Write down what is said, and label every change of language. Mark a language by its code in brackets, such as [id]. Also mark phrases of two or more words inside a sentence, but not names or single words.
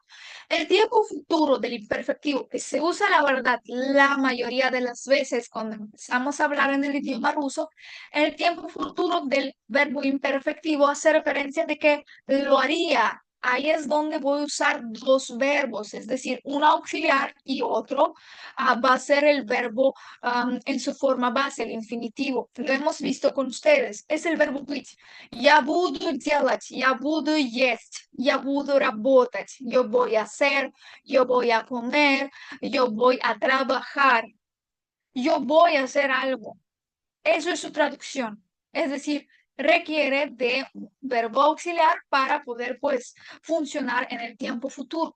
[es] El tiempo futuro del imperfectivo, que se usa, la verdad, la mayoría de las veces cuando empezamos a hablar en el idioma ruso, el tiempo futuro del verbo imperfectivo hace referencia de que lo haría. Ahí es donde voy a usar dos verbos, es decir, un auxiliar y otro va a ser el verbo en su forma base, el infinitivo. Lo hemos visto con ustedes. Es el verbo [ru] быть. Я буду делать, я буду есть, я буду работать, [es] yo voy a hacer, yo voy a comer, yo voy a trabajar, yo voy a hacer algo. Eso es su traducción. Es decir, requiere de un verbo auxiliar para poder, pues, funcionar en el tiempo futuro.